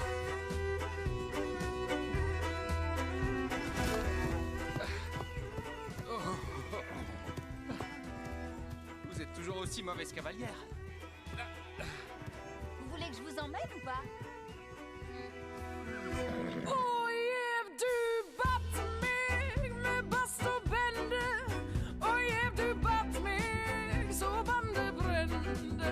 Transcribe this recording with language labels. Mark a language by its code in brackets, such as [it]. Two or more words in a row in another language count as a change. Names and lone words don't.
[fr] Vous êtes toujours aussi mauvaise cavalière. Vous voulez que je vous emmène ou pas? [en] Oh yeah, [sv] du bat mig med bast och bände. [en] Oh yeah, [sv] du bat mig så bandet brände.